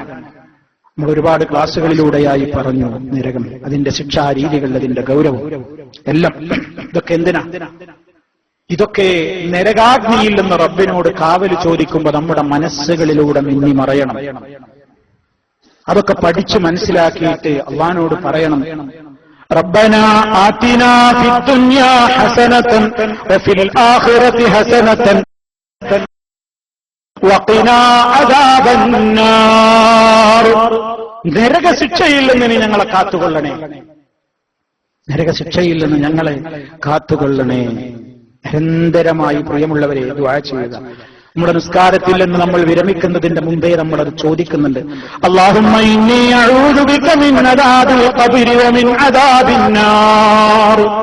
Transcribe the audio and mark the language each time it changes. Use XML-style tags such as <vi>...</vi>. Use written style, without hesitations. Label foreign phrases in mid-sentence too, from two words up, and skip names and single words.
<ml>നമ്മൾ ഒരുപാട് ക്ലാസുകളിലൂടെയായി പറഞ്ഞു നരകം, അതിന്റെ ശിക്ഷാരീതികൾ, അതിന്റെ ഗൗരവം എല്ലാം. ഇതൊക്കെ എന്തിനാ? ഇതൊക്കെ നരകാഗ്നിയിൽ നിന്ന് റബ്ബിനോട് കാവല് ചോദിക്കുമ്പോൾ നമ്മുടെ മനസ്സുകളിലൂടെ മിന്നി മറയണം. അതൊക്കെ പഠിച്ചു മനസ്സിലാക്കിയിട്ട് അള്ളാഹുവിനോട് പറയണം,</ml> <ar>ربنا آتنا في الدنيا حسنة وفي الآخرة حسنة وقنا عذاب النار.</ar> <ml>നരകശിക്ഷയിൽ നിന്ന് ഞങ്ങളെ കാത്തുകൊള്ളണേ, നരകശിക്ഷയിൽ നിന്ന് ഞങ്ങളെ കാത്തുകൊള്ളണേ. നിരന്തരമായി പ്രിയമുള്ളവരെ ദുആ ചെയ്യുക. നമ്മുടെ നിസ്കാരത്തിൽ നിന്ന് നമ്മൾ വിരമിക്കുന്നതിന്റെ മുമ്പേ നമ്മൾ അത് ചോദിക്കുന്നുണ്ട്.</ml> <ar>اللهم إني أعوذ بك من عذاب القبر ومن عذاب النار.</ar>